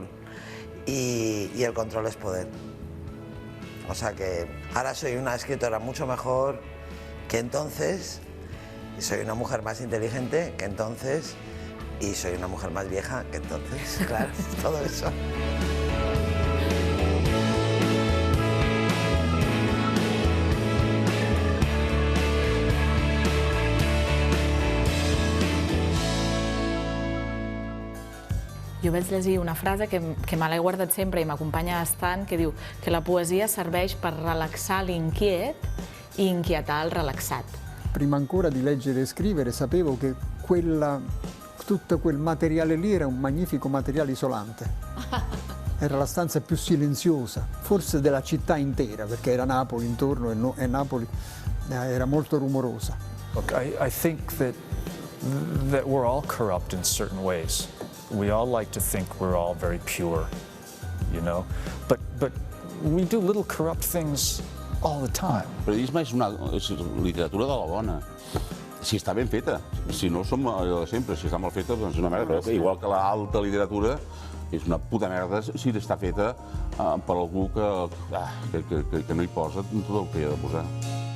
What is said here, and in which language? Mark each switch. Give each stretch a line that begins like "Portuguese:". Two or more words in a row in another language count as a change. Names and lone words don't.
Spanish: Y el control es poder. O sea que ahora soy una escritora mucho mejor que entonces, y soy una mujer más inteligente que entonces, y soy una mujer más vieja que entonces, claro, todo eso.
Catalan: Jo vaig llegir una frase que me l'he guardat sempre i m'acompanya bastant, que diu que la poesia serveix per relaxar l'inquiet i inquietar il relaxat.
Italian: Prima ancora di leggere e scrivere sapevo che tutto quel materiale lì era un magnifico materiale isolante. Era la stanza più silenziosa, forse della città intera, perché era Napoli intorno e Napoli era molto rumorosa.
English: Look, I think that we're all corrupt in certain ways. We all like to think we're all very pure, you know, but we do little corrupt things all the time.
Catalan: El periodisme és literatura de la bona, si està ben feta. Si no, som allò de sempre. Si està mal feta, doncs és una merda. Igual que l'alta literatura és una puta merda si està feta per algú que no hi posa tot el que hi ha de posar.